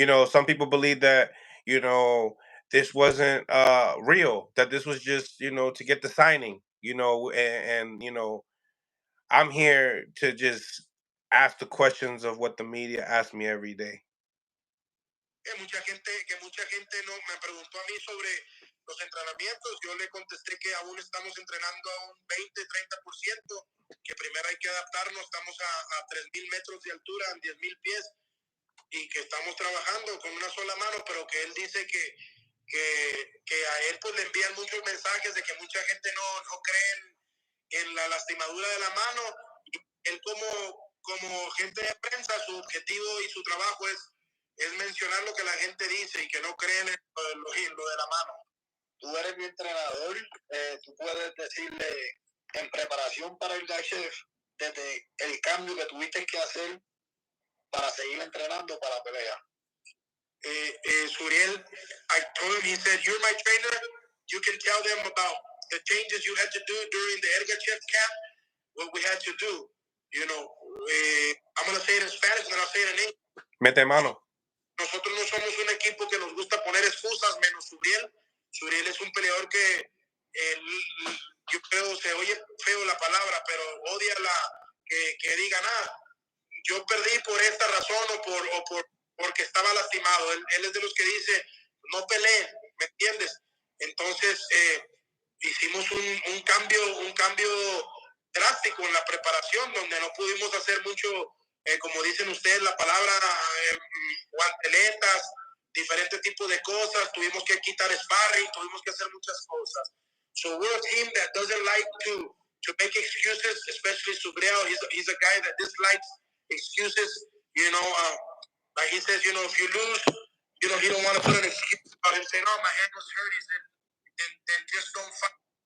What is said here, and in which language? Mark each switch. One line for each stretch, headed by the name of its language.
English: Some people believe that this wasn't real, that this was just to get the signing, and I'm here to just ask the questions of what the media asks me every day.
Spanish: Mucha gente no me preguntó a mí sobre los entrenamientos. Yo le contesté que aún estamos entrenando a un 20-30%, que primero hay que adaptarnos. Estamos a 3,000 metros de altura, en 10,000 pies, y que estamos trabajando con una sola mano, pero que él dice que a él pues le envían muchos mensajes de que mucha gente no cree en la lastimadura de la mano. Y él como gente de prensa, su objetivo y su trabajo es mencionar lo que la gente dice y que no creen en lo de la mano. Tú eres mi entrenador, tú puedes decirle en preparación para el IBF, desde el cambio que tuviste que hacer para seguir entrenando para la pelea.
English: Subriel, I told him, he said, you're my trainer, you can tell them about the changes you had to do during the Ergachev camp, what we had to do. I'm going to say it in Spanish and then I'll say it in English.
Spanish: Mete mano. Nosotros no somos un equipo que nos gusta poner excusas, menos Subriel. Subriel es un peleador que yo creo, se oye feo la palabra, pero odia que diga nada. Yo perdí por esta razón porque estaba lastimado. Él es de los que dice, no peleen, ¿me entiendes? Entonces, hicimos un cambio drástico en la preparación, donde no pudimos hacer mucho, como dicen ustedes la palabra, guanteletas, diferentes tipos de cosas. Tuvimos que quitar sparring, tuvimos que hacer muchas cosas.
English: So we're a team that doesn't like to make excuses, especially Subriel. He's a guy that dislikes excuses. Like he says, if you lose, he don't want to put an excuse about him saying, "Oh, my hand was hurt." He said, "Then just don't fight."